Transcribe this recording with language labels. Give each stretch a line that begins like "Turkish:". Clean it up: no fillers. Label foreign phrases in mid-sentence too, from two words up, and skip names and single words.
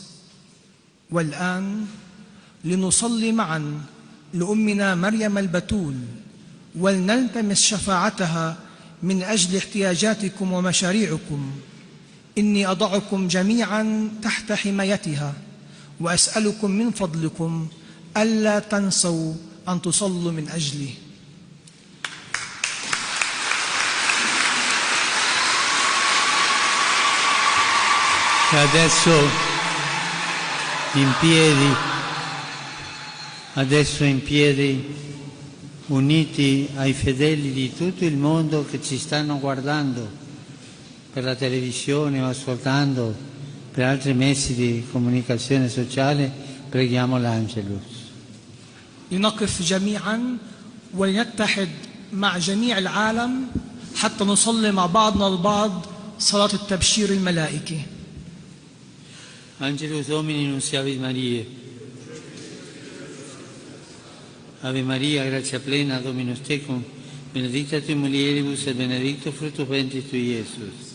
Arabic: والآن لنصلي معا لأمنا مريم البتول ولنلتمس شفاعتها من أجل احتياجاتكم ومشاريعكم. إني أضعكم جميعا تحت حمايتها، وأسألكم من فضلكم ألا تنسوا أن تصلوا من أجلي.
Italian: Adesso in piedi, uniti ai fedeli di tutto il mondo che ci stanno guardando per la televisione o ascoltando per altri mezzi di comunicazione sociale, preghiamo l'Angelus.
Arabic: لنقف جميعا ولنتحد مع جميع العالم حتى نصلي مع بعضنا البعض صلاة التبشير الملائكي.
Latin: Angelus Domini nunciavit Mariae. Ave Maria, gratia plena, Dominus tecum, benedicta tui mulieribus et benedictus fructus ventris tui, Iesus.